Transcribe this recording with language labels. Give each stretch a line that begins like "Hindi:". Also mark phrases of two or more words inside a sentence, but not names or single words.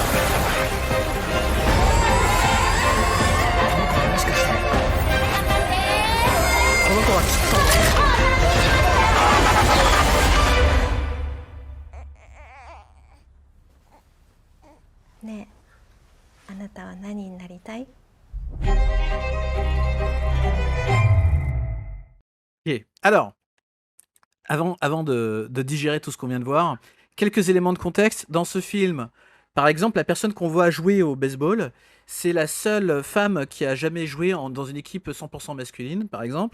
Japanese: もしかしてこの子はきっねえ、あなたは何になりたい？
French: Ok. Alors, avant de digérer tout ce qu'on vient de voir, quelques éléments de contexte. Dans ce film, par exemple, la personne qu'on voit jouer au baseball, c'est la seule femme qui a jamais joué dans une équipe 100% masculine, par exemple.